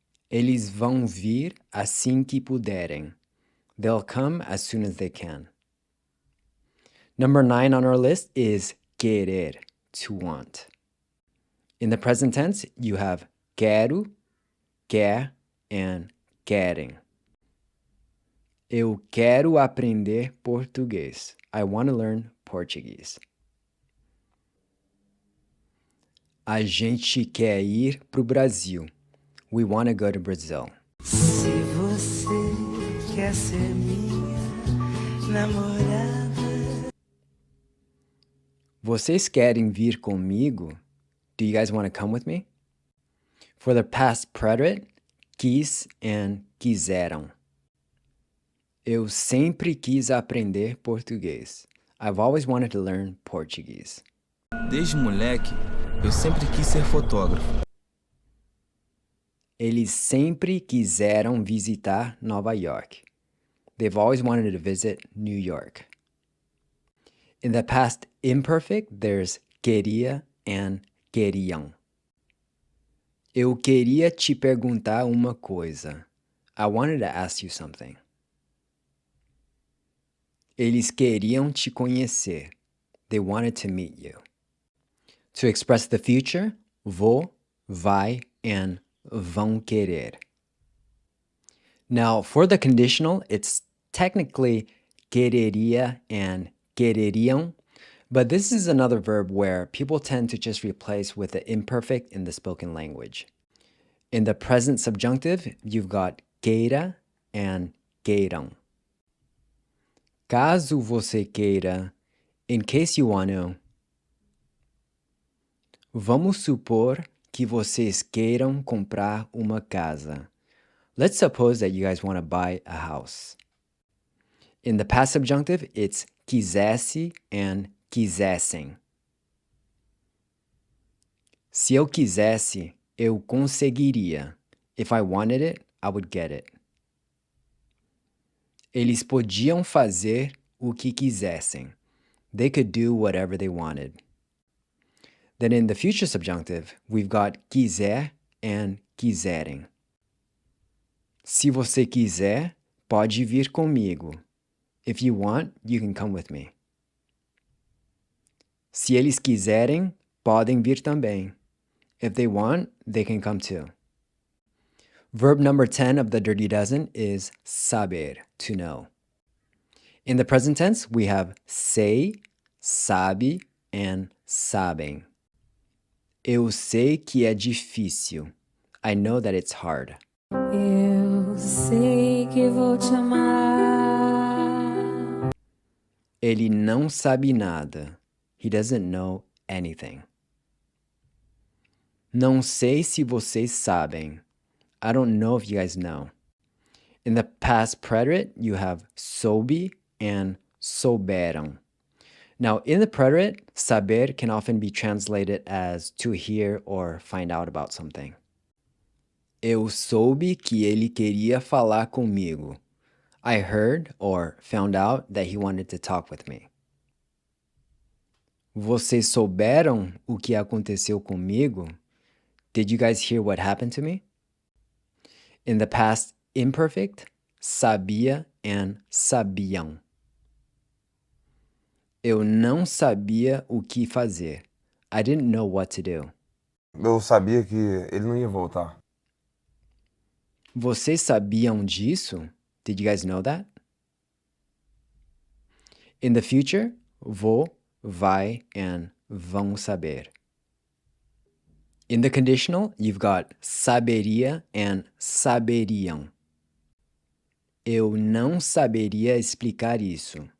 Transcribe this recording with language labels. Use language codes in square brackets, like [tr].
[pt] Eles vão vir assim que puderem. [en] They'll come as soon as they can. Number 9 on our list is querer, to want. In the present tense, you have quero, quer, and querem. [pt] Eu quero aprender português. [en] I want to learn Portuguese. [pt] A gente quer ir pro Brasil. [en] We want to go to Brazil. [pt] Se você quer ser minha namorada. Vocês querem vir comigo? [en] Do you guys want to come with me? For the past preterite, quis and quiseram. [pt] Eu sempre quis aprender português. [en] I've always wanted to learn Portuguese. [pt] Desde moleque, eu sempre quis ser fotógrafo. Eles sempre quiseram visitar Nova York. [en] They've always wanted to visit New York. In the past imperfect, there's queria, and queriam. [pt] Eu queria te perguntar uma coisa. [en] I wanted to ask you something. [pt] Eles queriam te conhecer. [en] They wanted to meet you. To express the future, vou, vai, and vão querer. Now, for the conditional, it's technically quereria and quereriam, but this is another verb where people tend to just replace with the imperfect in the spoken language. In the present subjunctive, you've got queira and queiram. [pt] Caso você queira, [en] in case you want to. [pt] Vamos supor que vocês queiram comprar uma casa. [en] Let's suppose that you guys want to buy a house. In the past subjunctive, it's quisesse and quisessem. [pt] Se eu quisesse, eu conseguiria. [en] If I wanted it, I would get it. [pt] Eles podiam fazer o que quisessem. [en] They could do whatever they wanted. Then in the future subjunctive, we've got quiser and quiserem. [pt] Se você quiser, pode vir comigo. [en] If you want, you can come with me. [pt] Se eles quiserem, podem vir também. [en] If they want, they can come too. Verb number 10 of the Dirty Dozen is saber, to know. In the present tense, we have sei, sabe, and sabem. [pt] Eu sei que é difícil. [en] I know that it's hard. [pt] Eu sei que vou te amar. Ele não sabe nada. [en] He doesn't know anything. [pt] Não sei se vocês sabem. [en] I don't know if you guys know. In the past preterite, you have soube and souberam. Now, in the preterite, saber can often be translated as to hear or find out about something. [pt] Eu soube que ele queria falar comigo. [en] I heard or found out that he wanted to talk with me. [pt] Vocês souberam o que aconteceu comigo? [en] Did you guys hear what happened to me? In the past imperfect, sabia and sabiam. [pt] Eu não sabia o que fazer. [en] I didn't know what to do. [pt] Eu sabia que ele não ia voltar. Vocês sabiam disso? [en] Did you guys know that? In the future, vou, vai, and vão saber. In the conditional, you've got saberia and saberiam. [pt] Eu não saberia explicar isso.